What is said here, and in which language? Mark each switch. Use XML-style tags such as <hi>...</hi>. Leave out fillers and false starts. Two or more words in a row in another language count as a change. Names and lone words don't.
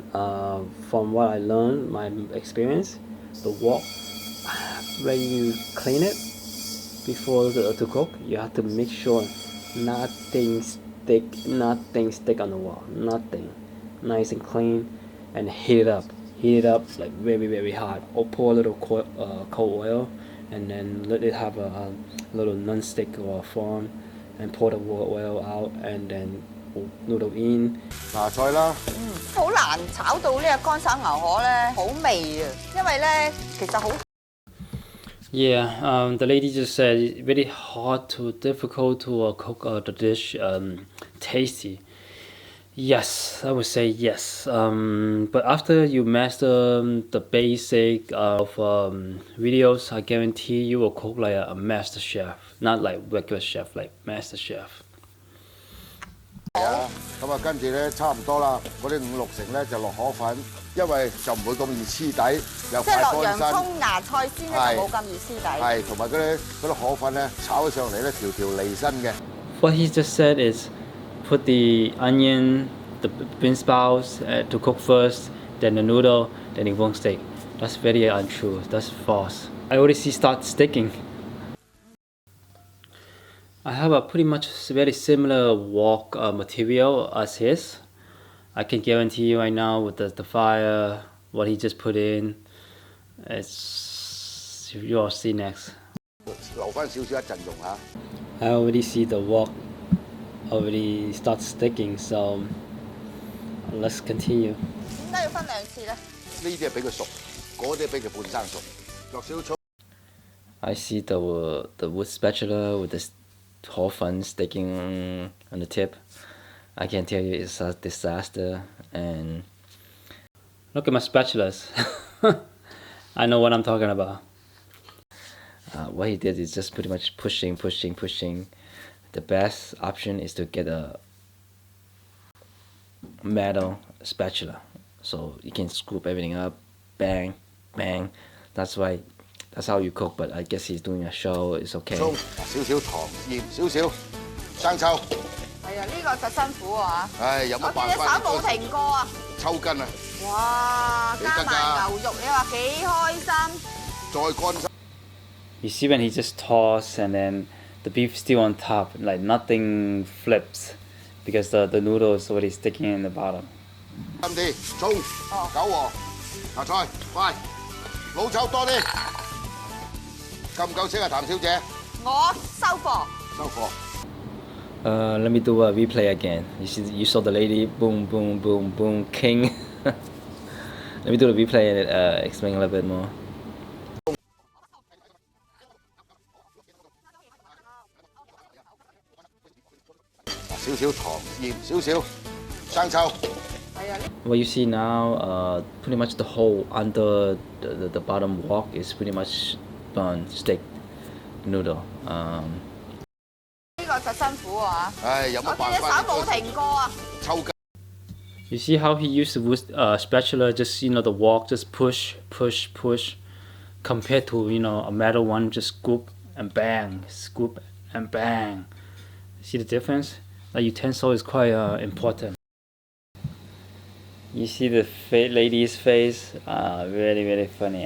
<en>From what I learned, my experience, the wok, when you clean it before to cook, you have to make sure nothing stick on the wok, nothing. Nice and clean, and heat it up like very hot, or pour a little cold oil, and then let it have a little non-stick or form, and pour the oil out, and then noodle in.</en> <yue>拿菜啦，好難炒到呢個乾炒牛河咧，好味啊！因為咧其實好。</yue> <en>Yeah, the lady just said it's very difficult to cook the dish tasty. Yes, I would say yes. But after you master the basic of videos, I guarantee you will cook like a master chef, not like regular chef, like master chef.</en> <yue>咁啊，跟住咧差唔多啦，嗰啲5、6成咧就落河粉，因為就唔會咁易黐底，又快乾身。即係落洋葱、芽菜先咧就冇咁易黐底。係，同埋嗰啲河粉咧炒起上嚟咧條條離身嘅。</yue> <en>What he just said is put the onion, the bean sprouts to cook first, then the noodle, then it won't stick. That's very untrue. That's false. I already see start sticking. I have a pretty much very similar wok material as his. I can guarantee you right now with the fire, what he just put in, it's you'll see next.</en> <yue>留翻少少一陣用下。</yue> <en>I already see the wok already start sticking, so let's continue.</en> <yue>點解要分兩次咧？呢啲係俾佢熟，嗰啲係俾佢半生熟。落少葱。</yue> <en>I see the wood spatula with the whole fun sticking on the tip. I can tell you it's a disaster. And look at my spatulas. I know what I'm talking about. What he did is just pretty much pushing. The best option is to get a metal spatula, so you can scoop everything up, bang. That's how you cook, but I guess he's doing a show, it's okay.</en> <yue>葱，少少糖，鹽少少，生抽，係啊，呢個就辛苦啊！唉，有乜辦法？我見你手冇停過啊！抽筋啊！哇，加埋牛肉，你話幾開心？再乾身。</yue> <en>You see when he just toss and then the beef still on top, like nothing flips, because the noodle is already sticking in the bottom.</en> <yue>深啲，葱、韭黃、芽菜，快，老抽多啲。夠唔夠色啊，譚小姐？我收貨。收貨。</yue> <en>Let me do a replay again. You saw the lady, boom, boom, boom, boom, king. Let me do the replay and explain a little bit more.</en> <yue>少少糖、鹽少少，生抽。</yue> <en>What you see now, pretty much the whole under the bottom wok is pretty much done steak noodle.</en> <yue>呢個就辛苦啊！唉，有乜辦法？我見你手冇停過啊！抽筋。</yue> <en>You see how he used the wood spatula, just the wok, just push, push, push, compared to a metal one, just scoop and bang, scoop and bang. See the difference? The utensil is quite important. You see the lady's face, really, really funny.</en>